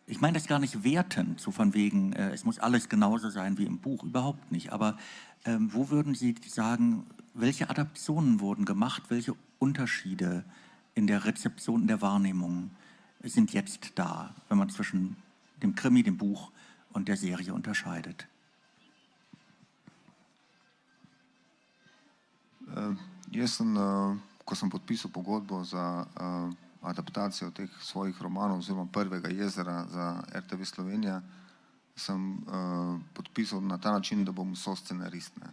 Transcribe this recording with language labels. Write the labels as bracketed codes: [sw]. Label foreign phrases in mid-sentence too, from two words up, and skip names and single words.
[de] ich meine das gar nicht wertend, so von wegen, es muss alles genauso sein wie im Buch, überhaupt nicht. Aber wo würden Sie sagen, welche Adaptionen wurden gemacht, welche Unterschiede in der Rezeption, in der Wahrnehmung sind jetzt da, wenn man zwischen dem Krimi, dem Buch und der Serie unterscheidet? [sl] Jaz sem, ko sem podpisal pogodbo za adaptacijo teh svojih romanov oziroma Prvega jezera za RTV Slovenija, sem podpisal na ta način, da bom soscenarist, ne.